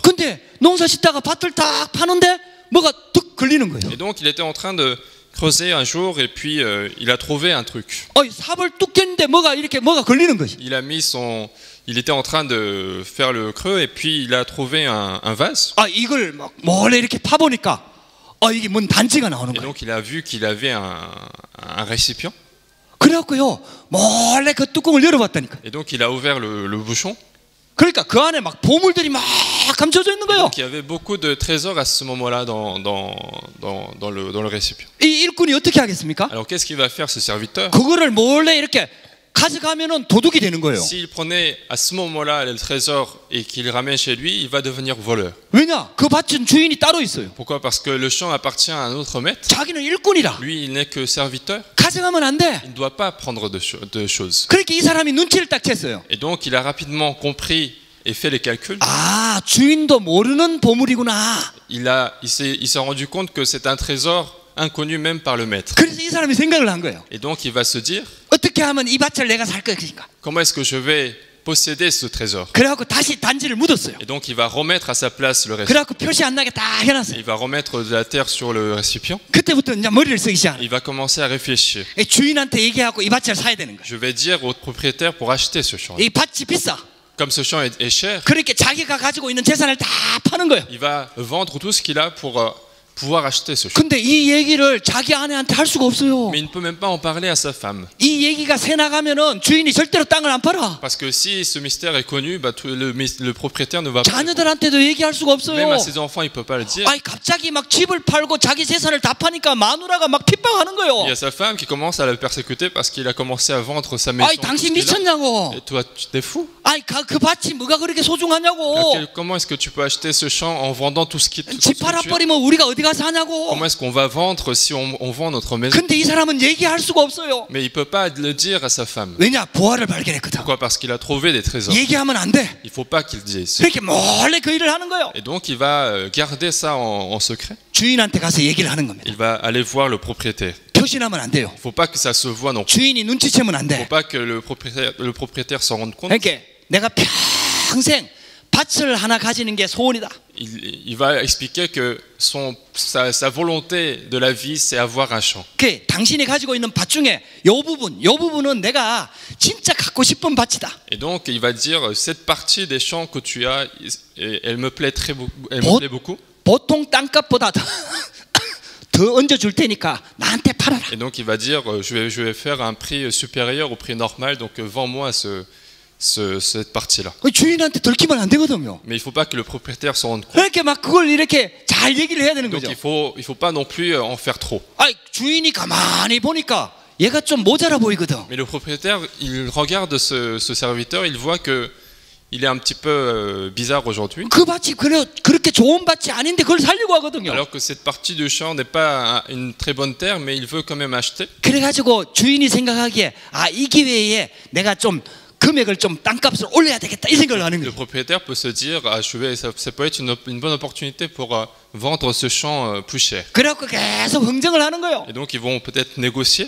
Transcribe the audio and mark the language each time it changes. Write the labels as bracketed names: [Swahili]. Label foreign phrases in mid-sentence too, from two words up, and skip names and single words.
[Korean] 근데 농사 짓다가 밭을 딱 파는데 뭐가 뚝 걸리는 거예요. [French] Et donc il était en train de creuser un jour et puis il a trouvé un truc. [Korean] 삽을 뚝 깼는데 뭐가 걸리는 거지. [French] Il était en train de faire le creux et puis il a trouvé un vase. [Korean] 이걸 막 몰래 이렇게 파보니까 이게 뭔 단지가 나오는 [French] Et [Korean] 거예요. [French] donc il a vu qu'il avait un récipient. [Korean] 그래갖고요 몰래 그 뚜껑을 열어봤다니까. [French] Et donc il a ouvert le bouchon. [Korean] 그러니까 그 안에 막 보물들이 막 감춰져 있는 거예요. [French] Donc il y avait beaucoup de trésors à ce moment-là dans le récipient. [Korean] 이 일꾼이 어떻게 하겠습니까? [French] Alors qu'est-ce qu'il va faire ce serviteur? [Korean] 그거를 몰래 이렇게 가져가면은 도둑이 되는 거예요. [French] S'il prenait à ce moment-là le trésor et qu'il le ramène chez lui, il va devenir voleur. [Korean] 왜냐? 그 밭은 주인이 따로 있어요. [French] Pourquoi? Parce que le champ appartient à un autre maître. [Korean] 자기는 일꾼이라. [French] Lui, il n'est que serviteur. [Korean] 가져가면 안 돼. [French] Il ne doit pas prendre de choses. [Korean] 그러니까 이 사람이 눈치를 딱 챘어요. [French] Et donc, il a rapidement compris et fait les calculs. [Korean] 주인도 모르는 보물이구나. [French] Il s'est rendu compte que c'est un trésor inconnu même par le maître. [Korean] 그래서 이 사람이 생각을 한 거예요. [French] Et donc, il va se dire, [Korean] 어떻게 하면 이 밭을 내가 살 것인가? [French] comment est-ce que je vais posséder ce trésor? [Korean] 그래갖고 다시 단지를 묻었어요. [French] Et donc, il va remettre à sa place le récipient. [Korean] 그래갖고 표시 안 나게 다 해놨어요. [French] Il va remettre de la terre sur le récipient. [Korean] 그때부터 이제 머리를 쓰기 시작해요. [French] Il va commencer à réfléchir. [Korean] 주인한테 얘기하고 이 밭을 사야 되는 거예요. [French] Je vais dire au propriétaire pour acheter ce champ. [Korean] 이 밭이 비싸. [French] Comme ce champ est cher, [Korean] 그러니까 자기가 가지고 있는 재산을 다 파는 거예요. [French] il va vendre tout ce qu'il a pour pouvoir acheter ce champ. [Korean] 근데 이 얘기를 자기 아내한테 할 수가 없어요. [French] Mais il ne peut même pas en parler à sa femme. [Korean] 이 얘기가 새 나가면은 주인이 절대로 땅을 안 팔아. [French] Parce que si ce mystère est connu, le propriétaire ne va pas. [Korean] 자녀들한테도 얘기할 수가 [French] Même [Korean] 없어요. [French] à ses enfants, il ne peut pas le dire. [Korean] 갑자기 막 집을 팔고 자기 재산을 다 파니까 마누라가 막 핍박하는 [French] Il y [Korean] 거예요. [French] a sa femme qui commence à le persécuter parce qu'il a commencé à vendre sa maison. tout [Korean] 당신 [French] ce qu'il a. [Korean] 미쳤냐고. [French] Et toi, tu t'es fou? [Korean] 그 밭이 뭐가 그렇게 소중하냐고. [French] Comment est-ce que tu peux acheter ce champ en vendant tout ce qui tout ce [Korean] 집 [French] que tu as? [Korean] 팔아버리면 우리가 어디 가서 하냐고. [French] Comment est-ce qu'on va vendre si on vend notre maison? [Korean] 근데 이 사람은 얘기할 수가 없어요. [French] Mais il ne peut pas le dire à sa femme. [Korean] 왜냐? 보화를 발견했거든. [French] Pourquoi? Parce qu'il a trouvé des trésors. [Korean] 얘기하면 안 돼. [French] Il ne faut pas qu'il dise. [Korean] 그렇게 몰래 그 일을 하는 거예요. [French] Et donc il va garder ça en secret. [Korean] 주인한테 가서 얘기를 하는 겁니다. [French] Il va aller voir le propriétaire. [Korean] 표시나면 안 돼요. [French] Il ne faut pas que ça se voie non plus. [Korean] 주인이 눈치채면 안 [French] Il ne [Korean] 돼. [French] faut pas que le propriétaire s'en rende compte. [Korean] 그러니까 내가 평생 밭을 하나 가지는 게 소원이다. [French] Il va expliquer que sa volonté de la vie, c'est avoir un champ. [Korean] 그 당신이 가지고 있는 밭 중에 요 부분은 내가 진짜 갖고 싶은 밭이다. [French] Et donc, il va dire, cette partie des champs que tu as, elle me plaît elle me plaît beaucoup. [Korean] 보통 땅값보다 더 얹어줄 테니까 나한테 팔아라. [French] Et donc, il va dire, je vais faire un prix supérieur au prix normal, donc vends-moi cette partie-là. [Korean] 주인한테 들키면 안 되거든요. [French] Mais il ne faut pas que le propriétaire s'en rende compte. [Korean] 그러니까 막 그걸 이렇게 잘 얘기를 해야 되는 [French] Donc, [Korean] 거죠. [French] il faut pas non plus en faire trop. [Korean] 주인이 가만히 보니까 얘가 좀 모자라 보이거든. [French] Mais le propriétaire, il regarde ce serviteur, il voit que il est un petit peu bizarre aujourd'hui. [Korean] 그 밭이 그렇게 좋은 밭이 아닌데 그걸 살려고 하거든요. [French] Alors que cette partie du champ n'est pas une très bonne terre, mais il veut quand même acheter. [Korean] 그래가지고 주인이 생각하기에 이 기회에 내가 좀 금액을 좀 땅값을 올려야 되겠다 이 생각을 하는 [French] Le [Korean] 거예요. [French] propriétaire peut se dire, ça peut être une bonne opportunité pour vendre ce champ plus cher. [Korean] 그래갖고 계속 흥정을 하는 거예요. [French] Et donc ils vont peut-être négocier.